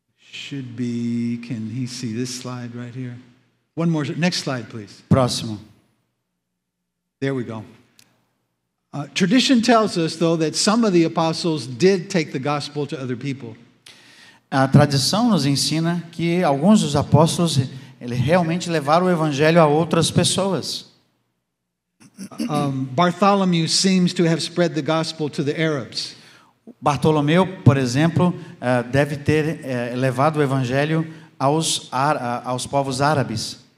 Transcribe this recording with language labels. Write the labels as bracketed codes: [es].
[en] Should be, can he see this slide right here? One more, next slide, please. [pt] Próximo. [en] There we go. Tradition tells us, though, that some of the apostles did take the gospel to other people. [pt] A tradição nos ensina que alguns dos apóstolos realmente levaram o evangelho a outras pessoas. [en] Bartholomew seems to have spread the gospel to the Arabs. [pt] Bartolomeu, por exemplo, deve ter levado o evangelho aos povos árabes.